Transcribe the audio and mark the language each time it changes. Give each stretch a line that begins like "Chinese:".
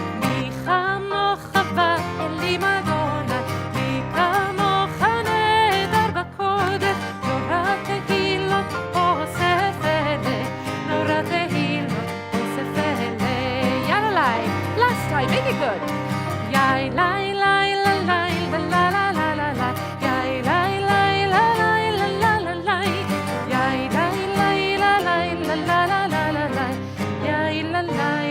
Hebrew: מי כמוך באלים אדוני, מי כמוך נהדר בקודש, נורא תהילות אוסף אלה, נורא תהילות אוסף אלה.
English: יאללה לי, last time, make it good. יאי לי לי לי לי לי לי לי לי לי, יאי לי לי לי לי לי לי לי, יאי לי לי לי לי לי לי לי לי, יאי לי לי לי לי לי לי.